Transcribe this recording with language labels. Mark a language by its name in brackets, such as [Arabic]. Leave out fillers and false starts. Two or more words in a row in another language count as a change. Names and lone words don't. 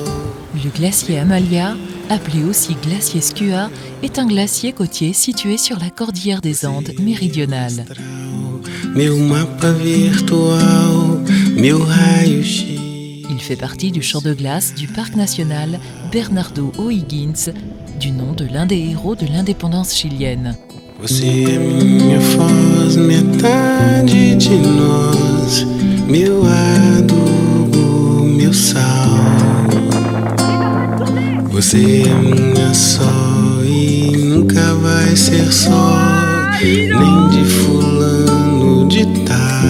[French] Le glacier Amalia, appelé aussi glacier Skua, est un glacier côtier situé sur la cordillère des Andes méridionale. [Portuguese] Meu mapa virtual, meu raio-x. [French] Il fait partie du champ de glace du parc national Bernardo O'Higgins, du nom de l'un des héros de l'indépendance chilienne. [Portuguese] Você é minha voz, metade de nós, meu adubo, meu sal. Você é minha só e nunca vai ser só, nem de fulano de tal.